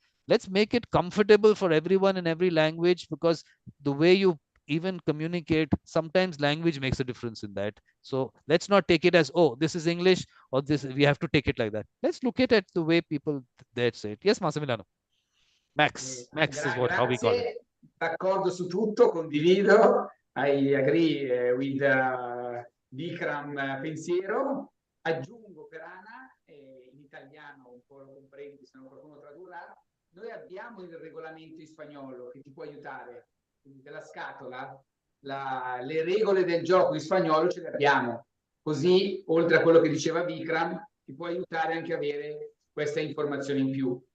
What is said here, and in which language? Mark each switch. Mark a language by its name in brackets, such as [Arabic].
[English] Let's make it comfortable for everyone in every language, because the way you even communicate, sometimes language makes a difference in that. So let's not take it as, oh, this is English or this, we have to take it like that. Let's look at it the way people there say it. Yes, Massimiliano. Max is how we call it. [Italian] D'accordo su tutto, condivido. [English] I agree with Vikram pensiero. [Italian] Aggiungo per Anna, in italiano un po' lo comprendi, se non qualcuno tradurrà. Noi abbiamo il regolamento in spagnolo che ti può aiutare. Quindi della scatola, le regole del gioco in spagnolo ce le abbiamo. Così, oltre a quello che diceva Vikram, ti può aiutare anche a avere questa informazione in più.